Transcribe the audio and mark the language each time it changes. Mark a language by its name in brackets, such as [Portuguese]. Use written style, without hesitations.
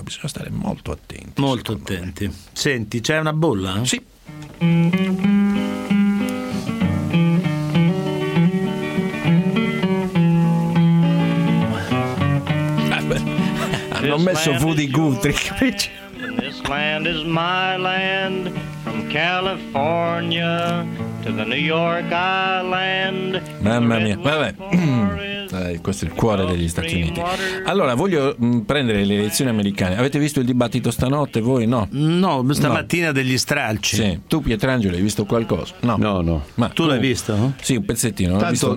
[Italian] Bisogna stare molto attenti. Molto attenti. Me. Senti, c'è una bolla? Sì. Hanno messo Woody Guthrie, capisci? [English] This land is my land, from California to the New York Island. [Italian] Mamma mia, vabbè, questo è il cuore degli Stati Uniti. Allora, voglio prendere le elezioni americane. Avete visto il dibattito stanotte? Voi no? No, stamattina no. Degli stralci. Sì. Tu, Pietrangelo, hai visto qualcosa? No, no, no. Ma tu l'hai visto? Sì, un pezzettino. Tanto